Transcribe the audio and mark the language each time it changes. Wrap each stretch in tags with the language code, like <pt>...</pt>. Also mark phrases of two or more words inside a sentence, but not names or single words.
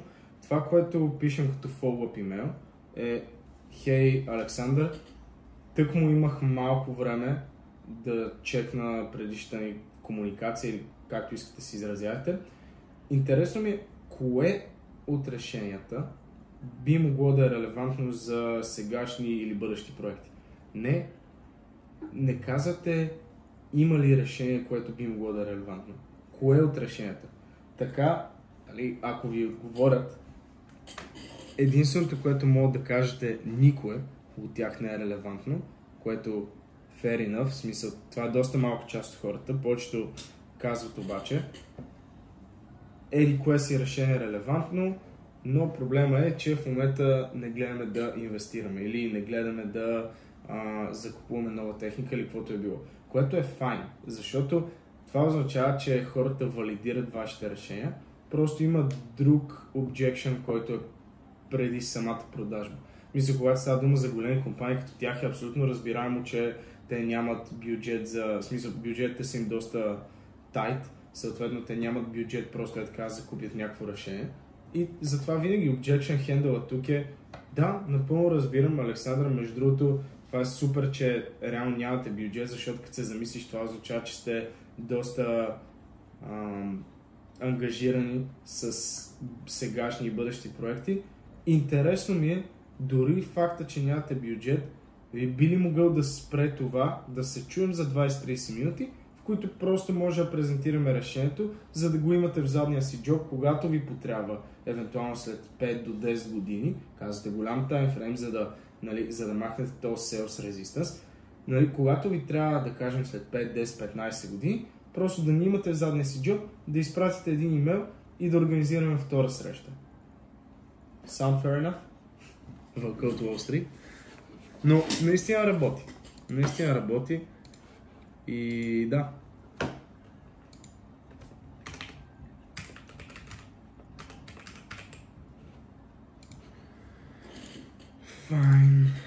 <bg>Това, което пишем като follow-up имейл е: Хей, Александър, тъкмо имах малко време да чекна предишната ни комуникация или както искате си изразявате. Интересно ми е кое от решенията би могло да е релевантно за сегашни или бъдещи проекти. Не казвате има ли решение, което би могло да е релевантно. Кое от решенията? Така, ако ви отговорят, единственото, което могат да кажете, никое от тях не е релевантно, което</bg> <en>fair enough,</en> <bg>в смисъл, това е доста малко част от хората, повечето казват обаче, кое си решение е релевантно, но проблема е, че в момента не гледаме да инвестираме или не гледаме да закупуваме нова техника или каквото е било. Което е файн, защото това означава, че хората валидират вашите решения, просто има друг objection, който е преди самата продажба. Мисля, когато става дума за големи компании като тях, е абсолютно разбираемо, че те нямат бюджет в смисъл, бюджетите са им доста тайт, съответно те нямат бюджет просто така да закупят някакво решение. И затова винаги</bg> <en>objection handle</en> <bg>тук е: да, напълно разбирам, Александър, между другото, това е супер, че реално нямате бюджет, защото като се замислиш, това означава, че сте доста ангажирани с сегашни и бъдещи проекти интересно ми е, дори факта, че нямате бюджет, ви би ли могъл да спре това, да се чуем за 20-30 минути, в които просто може да презентираме решението, за да го имате в задния си джоб, когато ви потрябва, евентуално след 5 до 10 години, казвате голям таймфрейм, за да махнете този</bg> <en>sales resistance.</en> <bg>Нали, когато ви трябва, да кажем, след 5, 10, 15 години, просто да ни имате в задния си джоб, да изпратите един имейл и да организираме втора среща.</bg> <en>Sound fair enough?</en> <bg>Вълка от Wall Street. Но наистина работи. Наистина работи. И да. Fine.</bg>